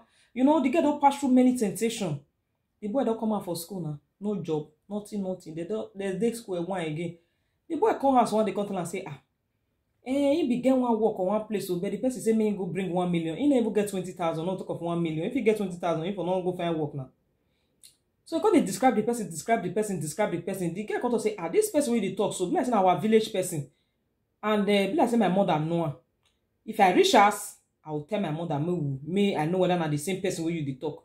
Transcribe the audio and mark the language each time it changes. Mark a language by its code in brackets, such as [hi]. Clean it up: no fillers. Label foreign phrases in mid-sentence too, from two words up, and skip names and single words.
[pcm] You know the girl don't pass through many temptations. The boy don't come out for school now, no job, nothing. They dig square one again. The boy come house one day come tell and say he began one work on one place, so but the person say me go bring 1 million. He never get 20,000, not talk of 1 million. If he get 20,000, if not go find work now. So because they describe the person. The girl come to say, this person wey dey talk, so be like say na our village person. And be like say my mother know her. If I reach us, I will tell my mother, me I know whether na the same person wey you dey talk.